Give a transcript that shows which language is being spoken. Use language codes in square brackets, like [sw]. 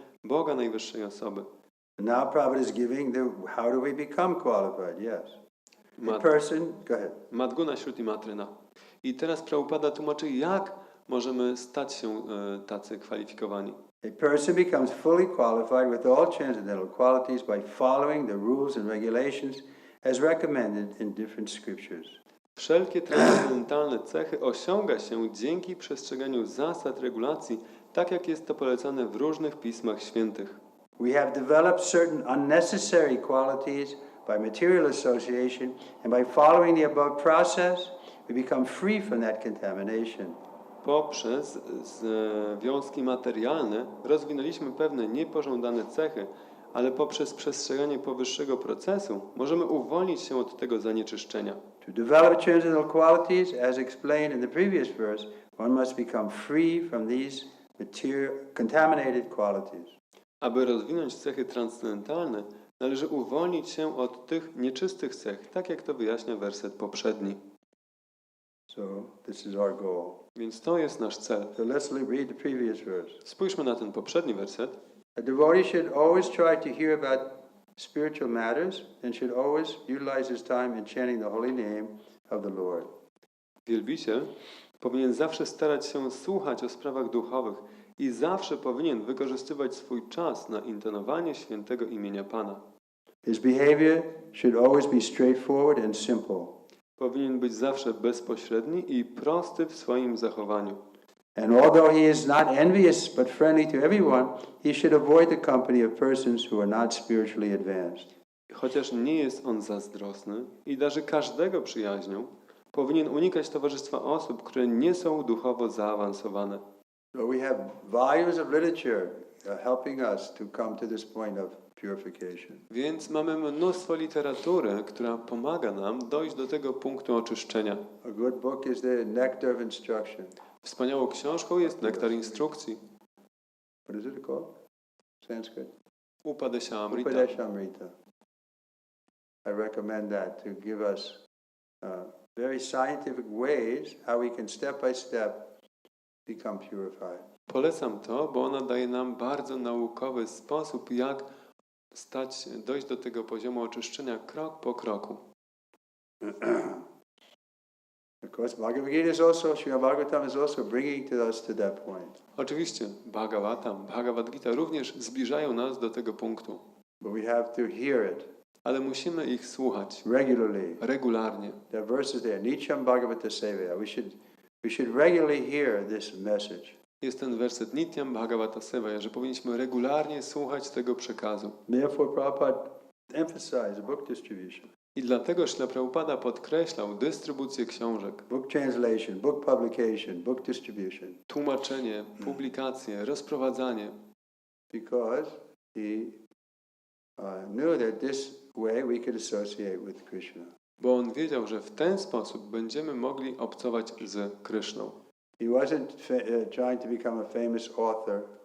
[pl] Boga Najwyższej Osoby. [en] Now Prabhupada is giving how do we become qualified? Yes. A person, go ahead. [sa] Madguna Shruti Matrena. [pl] I teraz Prabhupada tłumaczy, jak możemy stać się tacy kwalifikowani. [en] A person becomes fully qualified with all transcendental qualities by following the rules and regulations as recommended in different scriptures. [pl] Wszelkie transcendentalne cechy osiąga się dzięki przestrzeganiu zasad regulacji, tak jak jest to polecane w różnych pismach świętych. [en] We have developed certain unnecessary qualities by material association, and by following the above process, we become free from that contamination. [pl] Poprzez związki materialne rozwinęliśmy pewne niepożądane cechy, ale poprzez przestrzeganie powyższego procesu możemy uwolnić się od tego zanieczyszczenia. [en] To develop transcendental qualities, as explained in the previous verse, one must become free from these contaminated qualities. [pl] Aby rozwinąć cechy transcendentalne, należy uwolnić się od tych nieczystych cech, tak jak to wyjaśnia werset poprzedni. [en] So this is our goal. [pl] Więc to jest nasz cel. [en] So let's read the previous verse. [pl] Spójrzmy na ten poprzedni werset. [en] A devotee should always try to hear about spiritual matters and should always utilize his time in chanting the holy name of the Lord. [pl] Wielbiciel powinien zawsze starać się słuchać o sprawach duchowych i zawsze powinien wykorzystywać swój czas na intonowanie świętego imienia Pana. [en] His behavior should always be straightforward and simple. [pl] Powinien być zawsze bezpośredni i prosty w swoim zachowaniu. [en] And although he is not envious but friendly to everyone, he should avoid the company of persons who are not spiritually advanced. [pl] Chociaż nie jest on zazdrosny i darzy każdego przyjaźnią, powinien unikać towarzystwa osób, które nie są duchowo zaawansowane. [en] So we have volumes of literature helping us to come to this point of purification. [pl] Więc mamy mnóstwo literatury, która pomaga nam dojść do tego punktu oczyszczenia. [en] A good book is the Nectar of Instruction. [pl] Wspaniałą książką jest Nektar Instrukcji. [en] What is it called? Sanskrit. Upadeshamrita. Upadeshamrita. I recommend that to give us very scientific ways how we can step by step become purified. [pl] Polecam to, bo ona daje nam bardzo naukowy sposób, jak dojść do tego poziomu oczyszczenia krok po kroku. [en] Of course, Bhagavad-Gita is also bringing us to that point. [pl] Oczywiście Bhagavatam, Bhagavad Gita również zbliżają nas do tego punktu. [en] But we have to hear it. [pl] Ale musimy ich słuchać regularnie. [en] There are verses there. Nityam Bhagavata Sevaya. We should regularly hear this message. [pl] Jest ten werset Nityam Bhagavata Sevaya, że powinniśmy regularnie słuchać tego przekazu. [en] Therefore, Prabhupada emphasized book distribution. [pl] I dlatego Śrila Prabhupada podkreślał dystrybucję książek. [en] Book translation, book publication, book distribution. [pl] Tłumaczenie, publikacje, rozprowadzanie. [en] Because he knew that this way we could associate with Krishna. [pl] Bo on wiedział, że w ten sposób będziemy mogli obcować z Kryszną. [en] He wasn't trying to become a famous author.